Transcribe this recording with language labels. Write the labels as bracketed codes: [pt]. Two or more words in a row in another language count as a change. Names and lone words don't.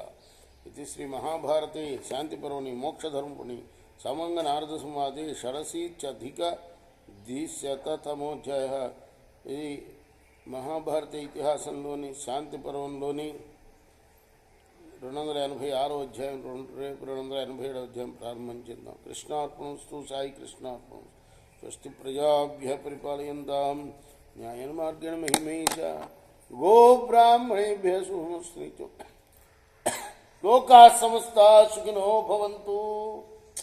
[sa] ఇది శ్రీ మహాభారతే శాంతిపర్వణి మోక్షధర్మపుణి సమంగ నారద సంవాదే షడశీత్యధిక ద్విశతమోధ్యాయ. [te] ఇది మహాభారత ఇతిహాసంలోని శాంతి పర్వంలోని 286వ అధ్యాయం, రేపు 287వ అధ్యాయం ప్రారంభం చేద్దాం. [sa] కృష్ణార్పణస్తు. సాయి కృష్ణార్పణం. స్వస్తి ప్రజాభ్య పరిపాలయంతాం న్యాయేన మార్గేణ మహిమేష గో బ్రాహ్మణేభ్య శుభమస్తు. లోకాః సమస్తాః సుఖినో భవంతు.